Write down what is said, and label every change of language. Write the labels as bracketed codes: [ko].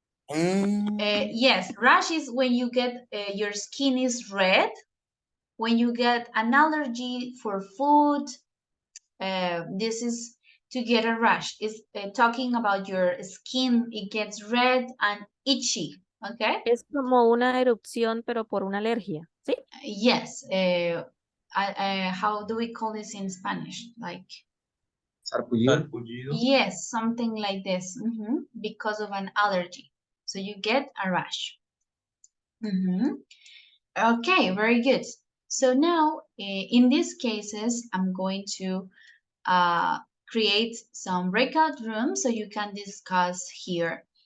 [en] Yes, rash is when you get your skin is red, when you get an allergy for food. This is to get a rash. It's talking about your skin. It gets red and itchy. Okay. [es] Es como una erupción, pero por una alergia, ¿sí? [en] Yes. How do we call this in Spanish? Like. [es] Sarpullido. [en] Yes, something like this. Because of an allergy. So you get a rash. Okay, very good. So now, in these cases, I'm going to create some breakout rooms so you can discuss here.